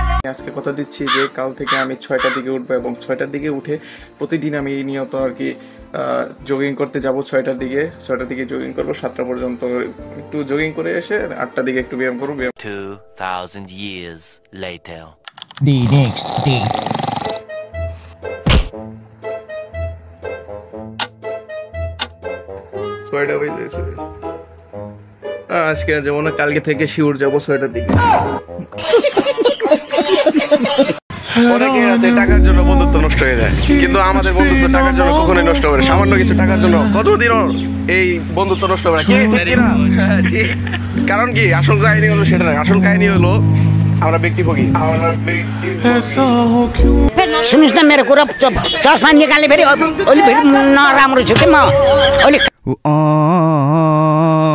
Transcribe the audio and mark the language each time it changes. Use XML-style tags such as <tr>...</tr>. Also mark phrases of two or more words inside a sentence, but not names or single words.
<bn>আজকে কথা দিচ্ছি যে কাল থেকে আমি 6টার দিকে উঠবো এবং 6টার দিকে উঠে প্রতিদিন আমি নিয়ত আর কি জগিং করতে যাব। 6টার দিকে জগিং করবো 7টা পর্যন্ত, একটু জগিং করে এসে 8টার দিকে একটু ব্যায়াম করবো।</bn> <en>2000 years later. The next day.</en> <bn>আজকে যেমন কালকে থেকে শিউর যাবো 6টার দিকে। অনেকে আছে টাকার জন্য বন্ধুত্ব নষ্ট হয়ে যায়, কিন্তু আমাদের বন্ধুত্ব টাকার জন্য কখনোই নষ্ট হবে না। সামান্য কিছু টাকার জন্য কতদিনও এই বন্ধুত্ব নষ্ট হবে না। ঠিক, কারণ কি আসল কাহিনী হলো সেটা নয়, আসল কাহিনী হলো আমরা ব্যক্তিভোগী।</bn> <ne>सुनिस् न मेरो कुरा चस्मा निकाल्ने फेरि ओली फेरि नराम्रो छु कि म ओली</ne>